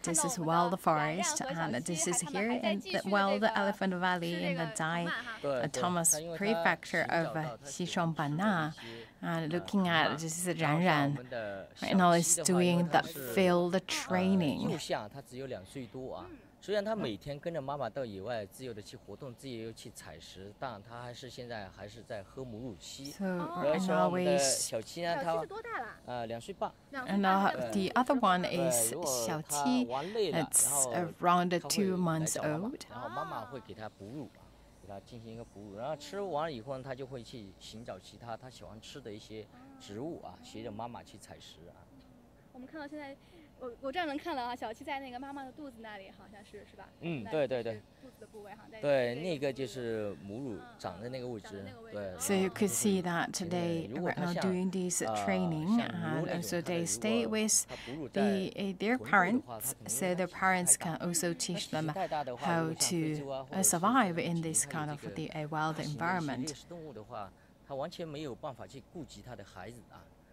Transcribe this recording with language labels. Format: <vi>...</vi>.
<en>This is wild forest, and this is here in the wild elephant valley in the Dai Thomas Prefecture of Xishuangbanna. And looking at this is Ran Ran. Right now is doing the field training.</en> <zh>幼象它只有2岁多啊。虽然他每天跟着妈妈到野外自由的去活动，自由去采食，但他现在还是在喝母乳期。</zh> <en>So</en> <zh>说我们的小七呢，他2岁半。</zh> <en>And the other one is 小七. It's around 2 months old.</en> <zh>然后妈妈会给他哺乳，给他进行一个哺乳，然后吃完了以后呢，他就会去寻找其他他喜欢吃的一些植物啊，随着妈妈去采食啊。我们看到现在。我这样能看到啊，小七在那个妈妈的肚子那里，好像是吧？对对对。肚子的部位哈。对，那个就是母乳长的那个位置。对。</zh> <en>So you could see that today, right now, doing this training, and also they stay with their parents, so their parents can also teach them how to survive in this kind of the wild environment.</en> <zh>动物的话，它完全没有办法去顾及它的孩子啊。</zh>